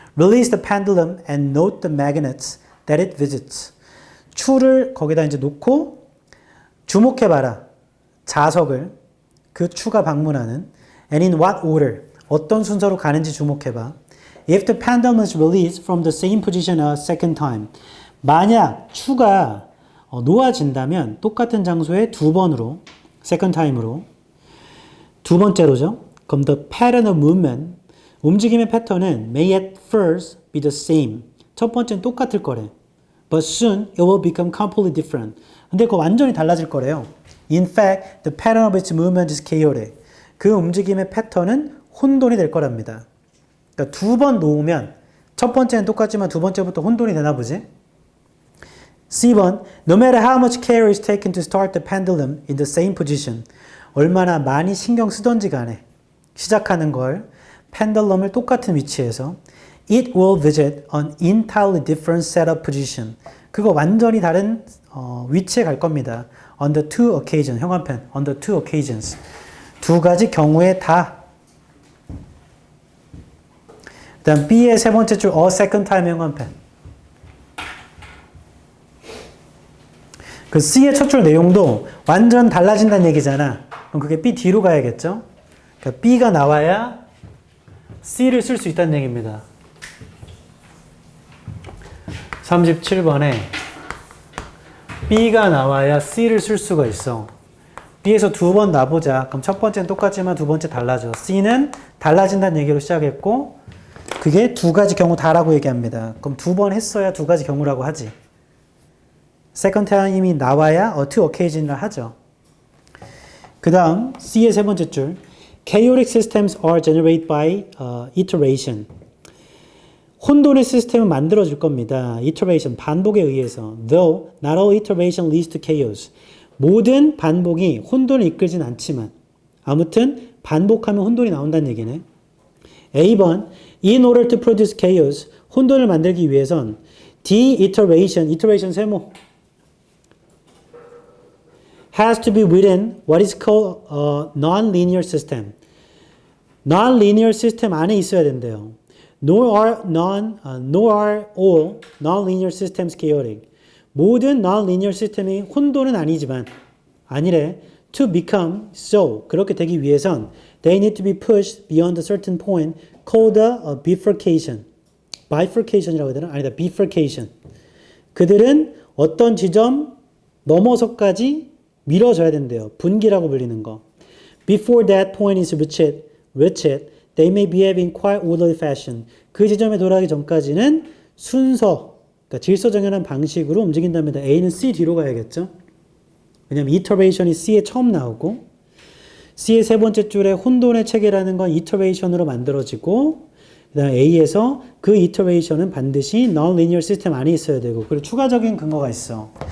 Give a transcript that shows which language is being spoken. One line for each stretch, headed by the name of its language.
English: Release the pendulum and note the magnets that it visits.
Korean: 추를 거기다 이제 놓고 주목해봐라. 자석을 그 추가 방문하는
English: and in what order.
Korean: 어떤 순서로 가는지 주목해봐.
English: If the pendulum is released from the same position a second time.
Korean: 만약 추가 놓아진다면 똑같은 장소에 두 번으로
English: second time
Korean: 으로 두 번째로죠.
English: 그럼 the pattern of movement
Korean: 움직임의 패턴은
English: may at first be the same.
Korean: 첫 번째는 똑같을 거래.
English: But soon it will become completely different.
Korean: 근데 그거 완전히 달라질 거래요.
English: In fact, the pattern of its movement is chaotic.
Korean: 그 움직임의 패턴은 혼돈이 될 거랍니다. 그러니까 두 번 놓으면 첫 번째는 똑같지만 두 번째부터 혼돈이 되나 보지?
English: C번, no matter how much care is taken to start the pendulum in the same position.
Korean: 얼마나 많이 신경 쓰던지 간에 시작하는 걸 펜들럼을 똑같은 위치에서
English: it will visit an entirely different set of position.
Korean: 그거 완전히 다른 위치에 갈 겁니다.
English: On the two occasions, 형광펜, on the two occasions.
Korean: 두 가지 경우에 다. 그 다음 B의 세 번째 줄
English: a second time
Korean: 형광펜. 그 C의 첫 줄 내용도 완전 달라진다는 얘기잖아. 그럼 그게 B 뒤로 가야겠죠? 그러니까 B가 나와야 C를 쓸 수 있다는 얘기입니다. 37번에 B가 나와야 C를 쓸 수가 있어. B에서 두 번 놔보자. 그럼 첫 번째는 똑같지만 두 번째 달라져. C는 달라진다는 얘기로 시작했고 그게 두 가지 경우 다라고 얘기합니다. 그럼 두 번 했어야 두 가지 경우라고 하지.
English: second time
Korean: 이 나와야
English: two occasion
Korean: 이라 하죠. 그 다음 C의 세 번째 줄
English: chaotic systems are generated by iteration.
Korean: 혼돈의 시스템은 만들어질 겁니다. iteration, 반복에 의해서.
English: Though not all iteration leads to chaos.
Korean: 모든 반복이 혼돈을 이끌진 않지만 아무튼 반복하면 혼돈이 나온다는 얘기네.
English: A번 In order to produce chaos,
Korean: 혼돈을 만들기 위해선
English: de-iteration, iteration 세모 has to be within what is called a non-linear system.
Korean: non-linear system 안에 있어야 된대요.
English: Nor are all non-linear systems chaotic.
Korean: 모든 non-linear 시스템이 혼돈은 아니지만 아니래.
English: To become so.
Korean: 그렇게 되기 위해선
English: they need to be pushed beyond a certain point called a bifurcation.
Korean: bifurcation이라고 해야 되나? 아니다. bifurcation. 그들은 어떤 지점 넘어서까지 밀어져야 된대요. 분기라고 불리는 거.
English: Before that point is reached, they may behave in quite orderly fashion.
Korean: 그 지점에 도달하기 전까지는 순서, 그러니까 질서정연한 방식으로 움직인답니다. A는 C 뒤로 가야겠죠. 왜냐면 iteration이 C에 처음 나오고 C의 세 번째 줄에 혼돈의 체계라는 건 iteration으로 만들어지고 그 다음에 A에서 그 iteration은 반드시 non-linear system 안에 있어야 되고 그리고 추가적인 근거가 있어.